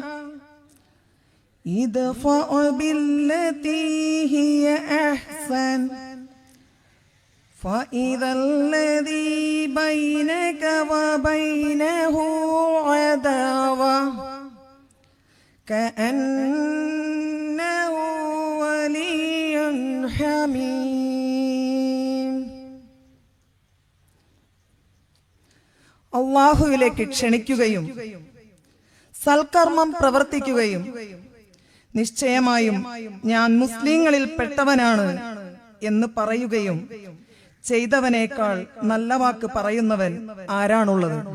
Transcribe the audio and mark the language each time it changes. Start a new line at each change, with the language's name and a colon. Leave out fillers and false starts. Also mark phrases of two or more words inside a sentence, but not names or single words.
Arabic: ادفع بالتي هي أحسن فإذا الذي بينك وبينه عداوة كأنه ولي حميم.
Malayalam: അല്ലാഹുവിലേക്ക് ക്ഷണിക്കുകയും സൽക്കർമ്മം പ്രവർത്തിക്കുകയും നിശ്ചയമായും ഞാൻ മുസ്ലിങ്ങളിൽ പെട്ടവനാണ് എന്ന് പറയുകയും ചെയ്തവനേക്കാൾ നല്ല വാക്ക് പറയുന്നവൻ ആരാണുള്ളത്?